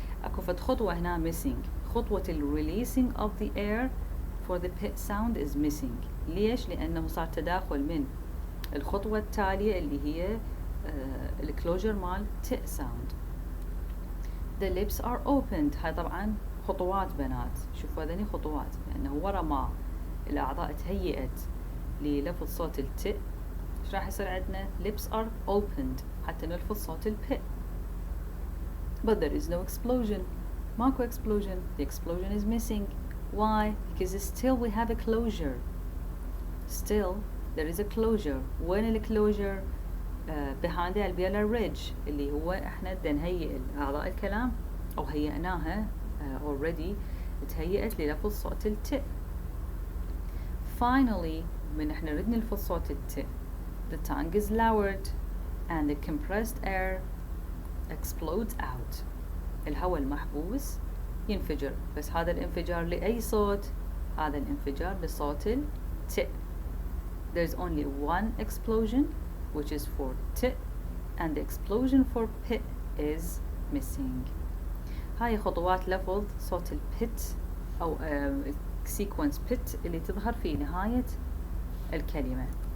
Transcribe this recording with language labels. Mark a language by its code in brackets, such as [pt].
[ar] اكو فد خطوة هنا [en] missing، [ar] خطوة [en] releasing of the air for the pit sound is missing. [ar] ليش؟ لأنه صار تداخل من الخطوة التالية اللي هي الكلوجر مال t sound. [en] the lips are opened، [ar] هاي طبعا خطوات بنات، شوفوا هذني خطوات، لأنه ورا ما الأعضاء تهيئت للفظ صوت الت ايش راح يصير عندنا؟ [en] lips are opened [ar] حتى نلفظ صوت الب. [en] but there is no explosion، [ar] ماكو [en] explosion. the explosion is missing. why? because still we have a closure. still there is a closure. [ar] وين الclosure؟ [en] behind the alveolar ridge [ar] اللي هو احنا بدنا نهيئ أعضاء الكلام أو هيئناها already، تهيئت للفظ صوت الت. [en] finally [ar] من احنا نريد نلفظ صوت الت [en] the tongue is lowered and the compressed air explodes out. [ar] الهواء المحبوس ينفجر، بس هذا الانفجار لأي صوت؟ هذا الانفجار لصوت الت. [en] there's only one explosion which is for t and the explosion for p is missing. [ar] هاي خطوات لفظ صوت البت أو sequence pit اللي تظهر في نهاية الكلمة.